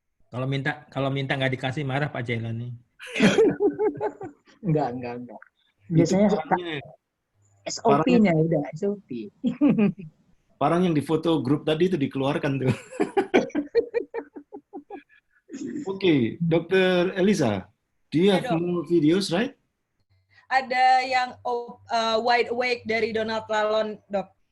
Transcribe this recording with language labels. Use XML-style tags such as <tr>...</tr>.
<id>Kalau minta nggak dikasih marah Pak Jailani. Enggak. Biasanya SOP-nya udah SOP. Barang yang di foto grup tadi itu dikeluarkan tuh. Oke, Dr.</id> <en>Eliza, do you have more videos, right?</en> <id>Ada yang wide awake dari Donald Lalon, Dok.</id>